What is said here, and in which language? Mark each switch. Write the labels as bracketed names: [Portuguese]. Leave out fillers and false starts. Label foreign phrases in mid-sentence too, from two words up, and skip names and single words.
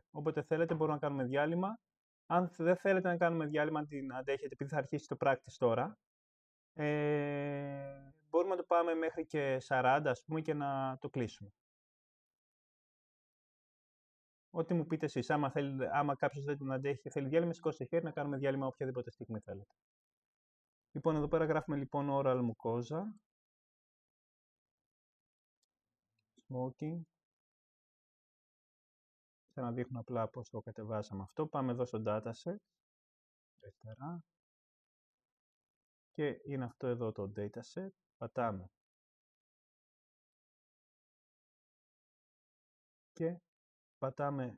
[Greek] Όποτε θέλετε μπορούμε να κάνουμε διάλειμμα. Αν δεν θέλετε να κάνουμε διάλειμμα, αν την αντέχετε, επειδή θα αρχίσει το practice τώρα, μπορούμε να το πάμε μέχρι και 40, ας πούμε, και να το κλείσουμε. Ό,τι μου πείτε εσείς. Άμα κάποιος δεν την αντέχει και θέλει διάλειμμα, σηκώστε χέρι να κάνουμε διάλειμμα οποιαδήποτε στιγμή θέλετε. Λοιπόν, εδώ πέρα γράφουμε λοιπόν [English] oral mucosa. Smoking. [Greek] Θα να δείχνω απλά πώς το κατεβάσαμε αυτό. Πάμε εδώ στο dataset. Αριστερά. Και είναι αυτό εδώ το dataset. Πατάμε. Και πατάμε.